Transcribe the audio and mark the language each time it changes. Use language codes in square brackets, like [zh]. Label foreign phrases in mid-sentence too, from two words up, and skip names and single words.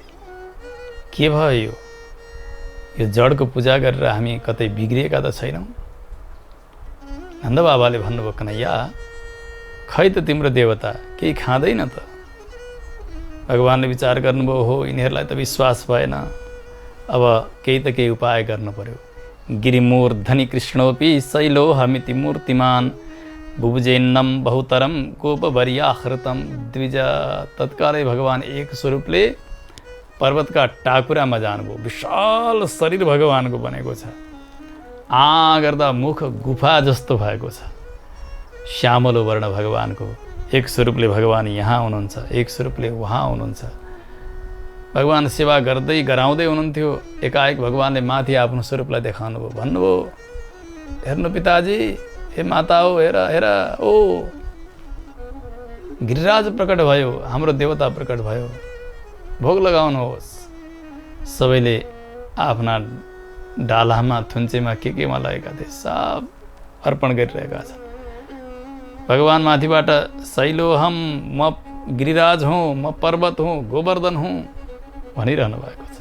[ne] के भयो यो जडको पूजा गरेर हामी कतै बिग्रिएका त छैनौँ? नन्द बाबाले भन्नुभयो कन्हैया खै त तिम्रो देवता केही खाँदैन त। भगवान्ले विचार गर्नुभयो हो यिनीहरूलाई त विश्वास भएन। अब केही त केही उपाय गर्नु पर्यो। [sa] गिरिमूर्धनि कृष्णोपि शैलोहमिति मूर्तिमान बुभुजेन्नम बहुतरम गोपवर्याहृतम द्विज। [ne] तत्कालै भगवान एक स्वरूपले पर्वतका टाकुरामा जानुभयो। विशाल शरीर भगवानको बनेको छ। गर्दा मुख गुफा जस्तो भएको छ। श्यामलो वर्ण भगवानको। एक स्वरूपले भगवान यहाँ हुनुहुन्छ, एक स्वरूपले वहाँ हुनुहुन्छ। भगवान सेवा गर्दै गराउँदै हुनुहुन्थ्यो। एकाएक भगवानले माथि आफ्नो स्वरूपलाई देखाउनु भयो। भन्नुभयो हेर्नु पिताजी, हे माता हो, हेर हेर ओ गिरिराज प्रकट भयो, हाम्रो देवता प्रकट भयो, भोग लगाउनुहोस्। सबैले आफ्ना डालामा, थुन्चेमा केमा लगेका थिए सब अर्पण गरिरहेका छन्। भगवान माथिबाट शैलोहम, म गिरिराज हुँ, म पर्वत हुँ, गोवर्धन हुँ भनिरहनु भएको छ।